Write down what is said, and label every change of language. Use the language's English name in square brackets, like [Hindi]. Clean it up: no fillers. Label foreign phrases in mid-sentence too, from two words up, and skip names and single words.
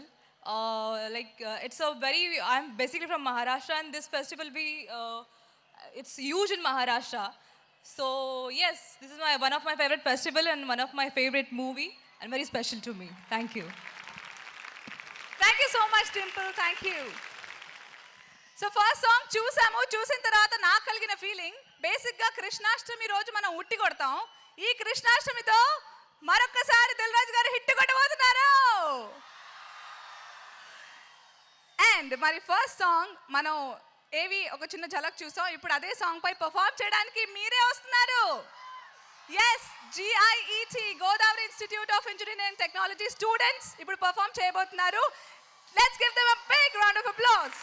[English] It's a very, I'm basically from Maharashtra, and this festival it's huge in Maharashtra. So yes, this is one of my favorite festival and one of my favorite movie and very special to me. Thank you. thank you so much Dimple, thank you. so first song [Telugu] చూసిన తర్వాత నాకు కలిగిన ఫీలింగ్, బేసిక్గా కృష్ణాష్టమి రోజు మనం ఉట్టి కొడతాం. ఈ కృష్ణాష్టమితో మరొక్కసారి దిల్ రాజు గారు హిట్ కొట్టబోతున్నారు. అండ్ మరి [English] first song [Telugu] మనం ఏవి ఒక చిన్న ఝలక్ చూసాం. ఇప్పుడు అదే సాంగ్ పై పర్ఫార్మ్ చేయడానికి మీరే వస్తున్నారు. ఎస్, GIET గోదావరి ఇన్స్టిట్యూట్ ఆఫ్ ఇంజనీరింగ్ అండ్ టెక్నాలజీ స్టూడెంట్స్ ఇప్పుడు పర్ఫార్మ్ చేయబోతున్నారు. [English] let's give them a big round of applause.